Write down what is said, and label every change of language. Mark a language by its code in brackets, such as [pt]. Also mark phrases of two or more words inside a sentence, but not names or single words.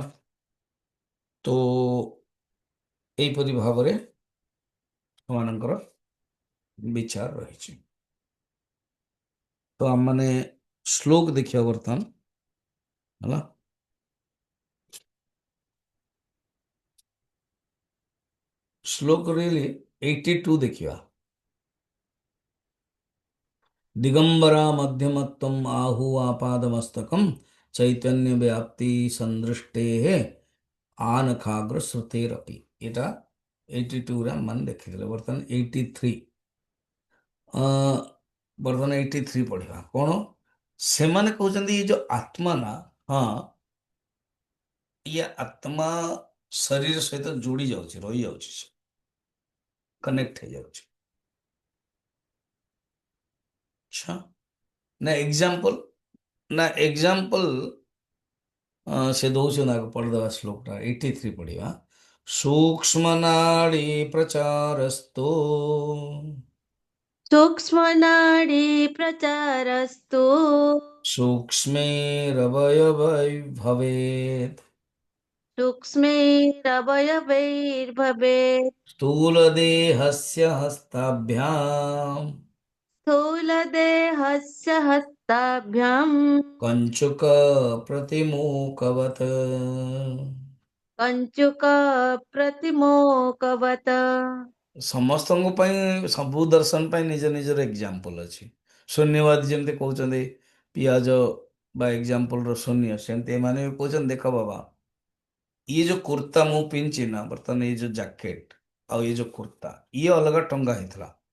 [or] ତ ଏଇପରି ଭାବରେ ସେମାନଙ୍କର ବିଚାର ରହିଛି। ତ ଆମମାନେ ଶ୍ଲୋକ ଦେଖିବା ବର୍ତ୍ତମାନ ହେଲା। ଶ୍ଲୋକ ରିଏଲି 82 ଦେଖିବା। [sa] दिगंबरा मध्यमत्वम आहु आपादमस्तकम चैतन्य व्याप्ति संदृष्टे आनखाग्र श्रुतेरपि। [or] ଏଟା 82 ରେ ମାନେ ଦେଖିଥିଲେ। ବର୍ତ୍ତମାନ 83 ବର୍ତ୍ତମାନ 83 ପଢିବା। କଣ ସେମାନେ କହୁଛନ୍ତି? ଏ ଯୋଉ ଆତ୍ମା ନା, ହଁ ଇଏ ଆତ୍ମା ଶରୀର ସହିତ ଯୋଡ଼ି ଯାଉଛି, ରହିଯାଉଛି, କନେକ୍ଟ ହେଇଯାଉଛି। ଆଚ୍ଛା, ନା ଏକ୍ଜାମ୍ପଲ ସେ ଦଉଛନ୍ତି। ଆଗ ପଢିଦେବା ଶ୍ଲୋକଟା 83 ପଢିବା। [sa] ସୂକ୍ଷ୍ମ ନାଡି ପ୍ରଚାରସ୍ତୁ सूक्ष्मनाडी प्रचारस्तु सूक्ष्मेरवयवै भवेत् सूक्ष्मैरवयवैर्भवेत् स्थूलदेहस्य हस्ताभ्याम् स्थूलदेहस्य हस्ताभ्याम् कञ्चुक प्रतिमूकवत्। कञ्चुकप्रतिमोकवत्। [or] ସମସ୍ତଙ୍କ ପାଇଁ, ସବୁ ଦର୍ଶନ ପାଇଁ ନିଜ ନିଜର ଏକ୍ଜାମ୍ପଲ ଅଛି। ଶୂନ୍ୟବାଦୀ ଯେମିତି କହୁଛନ୍ତି ପିଆଜ ବା ଏକ୍ଜାମ୍ପଲର ଶୂନ୍ୟ, ସେମିତି ଏମାନେ ବି କହୁଛନ୍ତି ଦେଖ ବାବା, ଇଏ ଯୋଉ କୁର୍ତ୍ତା ମୁଁ ପିନ୍ଧିଛି ନା ବର୍ତ୍ତମାନ, ଏଇ ଯୋଉ ଜ୍ୟାକେଟ ଆଉ ଏଇ ଯୋଉ କୁର୍ତ୍ତା, ଇଏ ଅଲଗା ଟଙ୍ଗା ହେଇଥିଲା।